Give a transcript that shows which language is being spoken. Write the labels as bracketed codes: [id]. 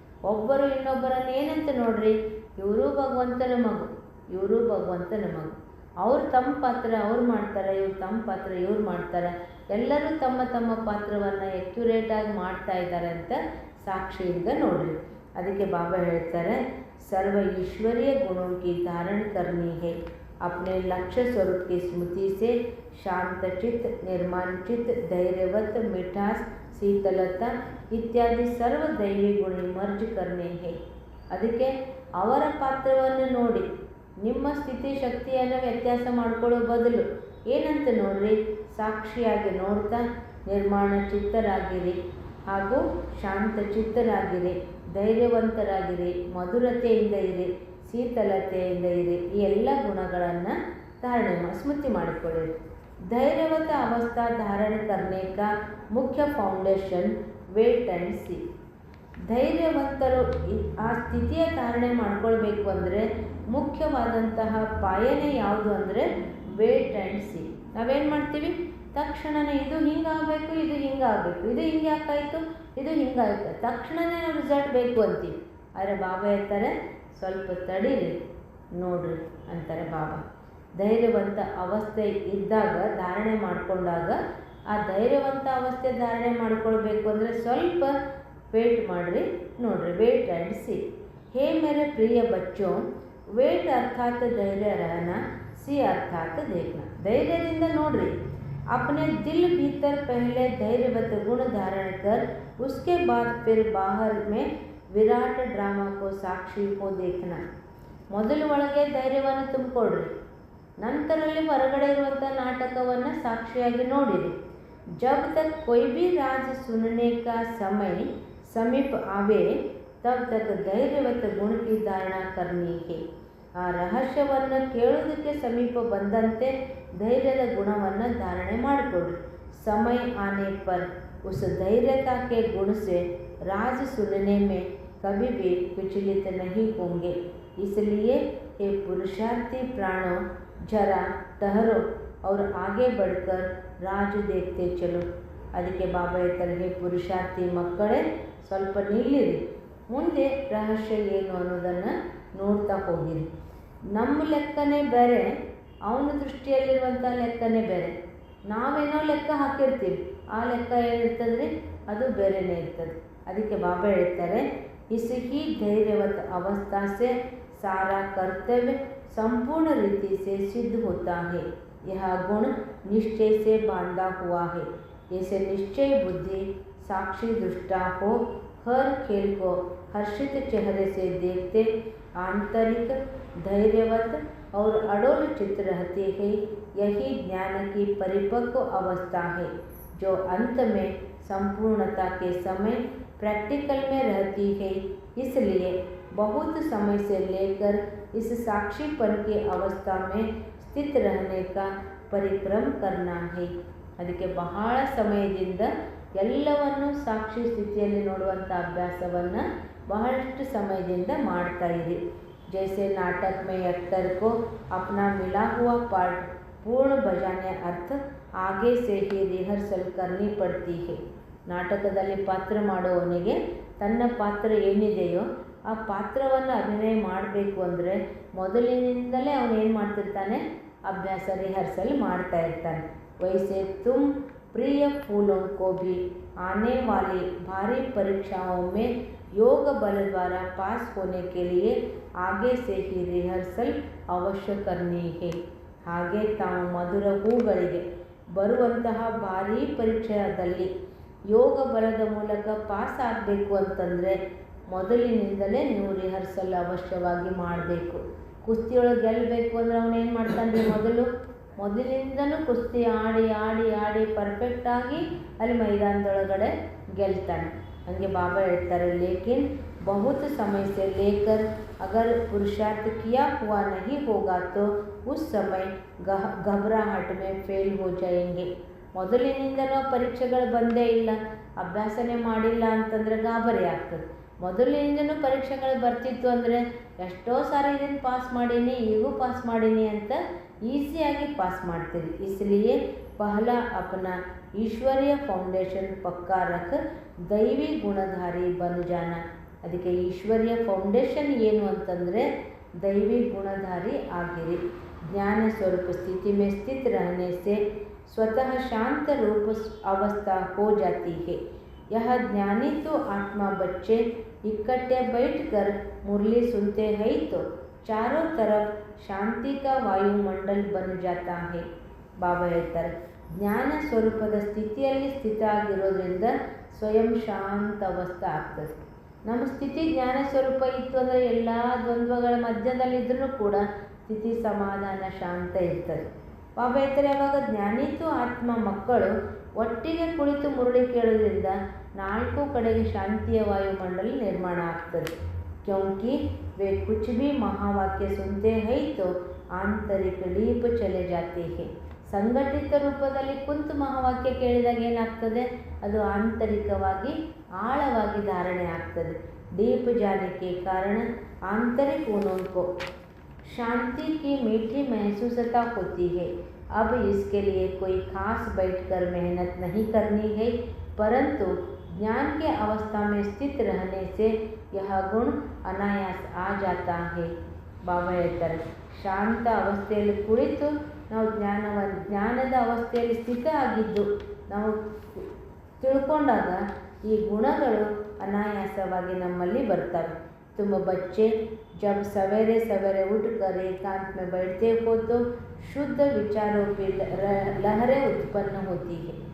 [kn] ಒಬ್ಬರು ಇನ್ನೊಬ್ಬರನ್ನು ಏನಂತ ನೋಡ್ರಿ, ಇವರು ಭಗವಂತನ ಮಗು, ಇವರು ಭಗವಂತನ ಮಗು. ಅವ್ರು ತಮ್ಮ ಪಾತ್ರ ಅವ್ರು ಮಾಡ್ತಾರೆ, ಇವ್ರು ತಮ್ಮ ಪಾತ್ರ ಇವ್ರು ಮಾಡ್ತಾರೆ. ಎಲ್ಲರೂ ತಮ್ಮ ತಮ್ಮ ಪಾತ್ರವನ್ನು ಎಕ್ಯುರೇಟಾಗಿ ಮಾಡ್ತಾ ಇದ್ದಾರೆ ಅಂತ ಸಾಕ್ಷಿಯಿಂದ ನೋಡ್ರಿ. ಅದಕ್ಕೆ ಬಾಬಾ ಹೇಳ್ತಾರೆ, [hi] सर्व ईश्वरीय गुणों की धारण करनी है। अपने लक्ष्य स्वरूप की स्मृति से शांत चित्त, निर्माण चित्त, धैर्यवत, मिठास, शीतलता इत्यादि सर्व दैवी गुण मर्ज करने हैं। [kn] ಅದಕ್ಕೆ ಅವರ ಪಾತ್ರವನ್ನು ನೋಡಿ ನಿಮ್ಮ ಸ್ಥಿತಿ ಶಕ್ತಿಯನ್ನು ವ್ಯತ್ಯಾಸ ಮಾಡಿಕೊಳ್ಳೋ ಬದಲು ಏನಂತ ನೋಡ್ರಿ, ಸಾಕ್ಷಿಯಾಗಿ ನೋಡ್ತಾ ನಿರ್ಮಾಣ ಚಿತ್ತರಾಗಿರಿ ಹಾಗೂ ಶಾಂತ ಚಿತ್ತರಾಗಿರಿ, ಧೈರ್ಯವಂತರಾಗಿರಿ, ಮಧುರತೆಯಿಂದ ಇರಿ, ಶೀತಲತೆಯಿಂದ ಇರಿ. ಈ ಎಲ್ಲ ಗುಣಗಳನ್ನು ಸ್ಮೃತಿ ಮಾಡಿಕೊಳ್ಳಿ. [hi] धैर्यवत अवस्था धारण करने का मुख्य फाउंडेशन [en] Wait and see. [kn] ಧೈರ್ಯವಂತರು ಆ ಸ್ಥಿತಿಯ ಧಾರಣೆ ಮಾಡ್ಕೊಳ್ಬೇಕು ಅಂದರೆ ಮುಖ್ಯವಾದಂತಹ ಪಾಯನೆ ಯಾವುದು ಅಂದರೆ [en] Wait and see. [kn] ನಾವೇನು ಮಾಡ್ತೀವಿ, ತಕ್ಷಣವೇ ಇದು ಹಿಂಗಾಗಬೇಕು, ಇದು ಹಿಂಗಾಗಬೇಕು, ಇದು ಹಿಂಗೆ ಯಾಕಾಯಿತು, ಇದು ಹಿಂಗಾಯಿತು, ತಕ್ಷಣವೇ ನಾವು ರಿಸಲ್ಟ್ ಬೇಕು ಅಂತೀವಿ. ಆದರೆ ಬಾಬಾ ಹೇಳ್ತಾರೆ, ಸ್ವಲ್ಪ ತಡೀರಿ ನೋಡ್ರಿ ಅಂತಾರೆ ಬಾಬಾ. ಧೈರ್ಯವಂತ ಅವಸ್ಥೆ ಇದ್ದಾಗ ಧಾರಣೆ ಮಾಡಿಕೊಂಡಾಗ ಆ ಧೈರ್ಯವಂತ ಅವಸ್ಥೆ ಧಾರಣೆ ಮಾಡ್ಕೊಳ್ಬೇಕು ಅಂದರೆ ಸ್ವಲ್ಪ ವೇಟ್ ಮಾಡಿರಿ ನೋಡ್ರಿ. [en] Wait and see. [hi] ಹೇ ಮೇರೆ ಪ್ರಿಯ ಬಚ್ಚೋ, ವೇಟ್ ಅರ್ಥಾತ್ ಧೈರ್ಯ रहना, सी अर्थात देखना. [kn] ಧೈರ್ಯದಿಂದ ನೋಡ್ರಿ. [hi] अपने दिल भीतर पहले धैर्यवत गुण धारण कर उसके बाद फिर बाहर में विराट ड्रामा को साक्षी को देखना. [kn] ಮೊದಲು ಒಳಗೆ ಧೈರ್ಯವನ್ನು ತುಂಬಿಕೊಡ್ರಿ, ನಂತರಲ್ಲಿ ಹೊರಗಡೆ ಇರುವಂಥ ನಾಟಕವನ್ನು ಸಾಕ್ಷಿಯಾಗಿ ನೋಡಿರಿ. [hi] ಜಬ್ ತಕ್ कोई भी राज सुनने का समय समीप आवे तब तक धैर्यवत गुण की धारणा करनी है. [kn] ಆ ರಹಸ್ಯವನ್ನು ಕೇಳೋದಕ್ಕೆ ಸಮೀಪ ಬಂದಂತೆ ಧೈರ್ಯದ ಗುಣವನ್ನು ಧಾರಣೆ ಮಾಡಿಕೊಡ್ರಿ. [hi] समय आने पर उस धैर्यता के गुण से राज सुनने में कभी भी विचलित नहीं होंगे. इसलिए हे पुरुषार्थी प्राणों, जरा ठहरो और आगे बढ़कर राज देखते चलो. [kn] ಅದಕ್ಕೆ ಬಾಬಾ ಹೇಳ್ತಾರೆ, ಹೇ ಪುರುಷಾರ್ಥಿ ಮಕ್ಕಳೇ, ಸ್ವಲ್ಪ ನಿಲ್ಲಿರಿ, ಮುಂದೆ ರಹಸ್ಯ ಏನು ಅನ್ನೋದನ್ನು ನೋಡ್ತಾ ಹೋಗಿರಿ. ನಮ್ಮ ಲೆಕ್ಕನೇ ಬೇರೆ, ಅವನ ದೃಷ್ಟಿಯಲ್ಲಿರುವಂಥ ಲೆಕ್ಕನೇ ಬೇರೆ. ನಾವೇನೋ ಲೆಕ್ಕ ಹಾಕಿರ್ತೀವಿ, ಆ ಲೆಕ್ಕ ಏನಿರ್ತದ್ರಿ ಅದು ಬೇರೆಯೇ ಇರ್ತದೆ. ಅದಕ್ಕೆ ಬಾಬಾ ಹೇಳ್ತಾರೆ, [hi] इस ही धैर्यवत अवस्था से सारा कर्तव्य संपूर्ण रीति से सिद्ध होता है. यह गुण निश्चय से बांधा हुआ है. ऐसे निश्चय बुद्धि साक्षी दृष्टा हो हर खेल को हर्षित चेहरे से देखते आंतरिक धैर्यवत और अडोल चित्त रहते हैं. यही ज्ञान की परिपक्व अवस्था है जो अंत में संपूर्णता के समय प्रैक्टिकल में रहती है. इसलिए बहुत समय से लेकर इस साक्षीपन की अवस्था में स्थित रहने का परिक्रम करना है. [kn] ಅದಕ್ಕೆ ಬಹಳ ಸಮಯದಿಂದ ಎಲ್ಲವನ್ನು ಸಾಕ್ಷಿ ಸ್ಥಿತಿಯಲ್ಲಿ ನೋಡುವಂಥ ಅಭ್ಯಾಸವನ್ನು ಬಹಳಷ್ಟು ಸಮಯದಿಂದ ಮಾಡ್ತಾ ಇರಿ. [hi] जैसे नाटक में एक्टर को अपना मिला हुआ पार्ट पूर्ण बजाने अर्थ आगे से ही रिहर्सल करनी पड़ती है. [kn] ನಾಟಕದಲ್ಲಿ ಪಾತ್ರ ಮಾಡುವವನಿಗೆ ತನ್ನ ಪಾತ್ರ ಏನಿದೆಯೋ ಆ ಪಾತ್ರವನ್ನು ಅಭಿನಯ ಮಾಡಬೇಕು ಅಂದರೆ ಮೊದಲಿನಿಂದಲೇ ಅವನು ಏನು ಮಾಡ್ತಿರ್ತಾನೆ, ಅಭ್ಯಾಸ ರಿಹರ್ಸಲ್ ಮಾಡ್ತಾ ಇರ್ತಾನೆ. [hi] वैसे तुम प्रिय फूलों को भी आने वाली भारी परीक्षाओं में योग बल द्वारा पास होने के लिए आगे से ही रिहर्सल अवश्य करनी है. [kn] ಹಾಗೆ ತಾವು ಮಧುರ ಹೂಗಳಿಗೆ ಬರುವಂತಹ ಭಾರೀ ಪರೀಕ್ಷೆಯಲ್ಲಿ ಯೋಗ ಬಲದ ಮೂಲಕ ಪಾಸ್ ಆಗಬೇಕು ಅಂತಂದರೆ ಮೊದಲಿನಿಂದಲೇ ನೀವು ರಿಹರ್ಸಲ್ ಅವಶ್ಯವಾಗಿ ಮಾಡಬೇಕು. ಕುಸ್ತಿಯೊಳಗೆ ಗೆಲ್ಲಬೇಕು ಅಂದರೆ ಅವನೇನು ಮಾಡ್ತಾನೆ, ಮೊದಲಿಂದನೂ ಕುಸ್ತಿ ಆಡಿ ಆಡಿ ಆಡಿ ಪರ್ಫೆಕ್ಟಾಗಿ ಅಲ್ಲಿ ಮೈದಾನದೊಳಗಡೆ ಗೆಲ್ತಾನೆ. ಹಂಗೆ ಬಾಬಾ ಹೇಳ್ತಾರೆ, [hi] ಲೇಕಿನ್ ಬಹುತ್ ಸಮಯ से लेकर अगर पुरुषार्थ किया हुआ नहीं होगा तो उस समय घबराहट में फेल हो जाएंगे. [kn] ಮೊದಲಿನಿಂದನೂ ಪರೀಕ್ಷೆಗಳು ಬಂದೇ ಇಲ್ಲ, ಅಭ್ಯಾಸನೇ ಮಾಡಿಲ್ಲ ಅಂತಂದರೆ ಗಾಬರಿ ಆಗ್ತದೆ. ಮೊದಲಿನಿಂದನೂ ಪರೀಕ್ಷೆಗಳು ಬರ್ತಿತ್ತು ಅಂದರೆ ಎಷ್ಟೋ ಸಾರಿ ಇದನ್ನು ಪಾಸ್ ಮಾಡೀನಿ, ಈಗೂ ಪಾಸ್ ಮಾಡೀನಿ ಅಂತ ಈಸಿಯಾಗಿ ಪಾಸ್ ಮಾಡ್ತೀರಿ. [hi] इसलिए पहला अपना ईश्वरीय ಫೌಂಡೇಶನ್ ಪಕ್ಕಾ ರಖ, ದೈವಿ ಗುಣಧಾರಿ ಬನ್ ಜಾನ. [kn] ಅದಕ್ಕೆ ಈಶ್ವರೀಯ ಫೌಂಡೇಶನ್ ಏನು ಅಂತಂದರೆ दैवी गुणधारी आगिरी। [hi] ज्ञान स्वरूप स्थिति में स्थित रहने से स्वतः शांत रूप अवस्था हो जाती है। यह ज्ञानी तो आत्मा बच्चे इकट्ठे बैठकर मुरली सुनते हैं तो चारों तरफ शांति का वायुमंडल बन जाता है। [kn] बाबा ಹೇಳ್ತಾರೆ, ಜ್ಞಾನ ಸ್ವರೂಪದ ಸ್ಥಿತಿಯಲ್ಲಿ ಸ್ಥಿತ ಆಗಿರೋದ್ರಿಂದ ಸ್ವಯಂ ಶಾಂತ ಅವಸ್ಥೆ ಆಗ್ತದೆ. ನಮ್ಮ ಸ್ಥಿತಿ ಜ್ಞಾನ ಸ್ವರೂಪ ಇತ್ತು ಅಂದರೆ ಎಲ್ಲ ದ್ವಂದ್ವಗಳ ಮಧ್ಯದಲ್ಲಿದ್ದರೂ ಕೂಡ ಸ್ಥಿತಿ ಸಮಾಧಾನ ಶಾಂತ ಇರ್ತದೆ. ಬಾಬಾ ಹೇಳ್ತಾರೆ, ಯಾವಾಗ ಜ್ಞಾನಿತು ಆತ್ಮ ಮಕ್ಕಳು ಒಟ್ಟಿಗೆ ಕುಳಿತು ಮುರುಳಿ ಕೇಳೋದ್ರಿಂದ ನಾಲ್ಕು ಕಡೆಗೆ ಶಾಂತಿಯ ವಾಯುಮಂಡಲ ನಿರ್ಮಾಣ ಆಗ್ತದೆ. [hi] ಕ್ಯೋಂಕಿ वे कुछ भी महावाक्य सुनते हैं तो आंतरिक डीप चले जाते हैं। [kn] ಸಂಘಟಿತ ರೂಪದಲ್ಲಿ ಕುಂತು ಮಹಾವಾಕ್ಯ ಕೇಳಿದಾಗ ಏನಾಗ್ತದೆ, ಅದು ಆಂತರಿಕವಾಗಿ ಆಳವಾಗಿ ಧಾರಣೆ ಆಗ್ತದೆ. [hi] डीप जाने के कारण आंतरिक उनको शांति की मीठी महसूसता होती है। अब इसके लिए कोई खास बैठकर मेहनत नहीं करनी है, परंतु ज्ञान के अवस्था में स्थित रहने से यह गुण अनायास आ जाता है। [kn] ಬಾಬಾ ಹೇಳ್ತಾರೆ, ಶಾಂತ ಅವಸ್ಥೆಯಲ್ಲಿ ಕುಳಿತು ನಾವು ಜ್ಞಾನದ ಅವಸ್ಥೆಯಲ್ಲಿ ಸ್ಥಿತ ಆಗಿದ್ದು ನಾವು ತಿಳ್ಕೊಂಡಾಗ ಈ ಗುಣಗಳು ಅನಾಯಾಸವಾಗಿ ನಮ್ಮಲ್ಲಿ ಬರ್ತವೆ. [hi] तुम बच्चे जब सवेरे सवेरे उठकर एकांत में बैठते हो तो शुद्ध विचारों की लहरें उत्पन्न होती है।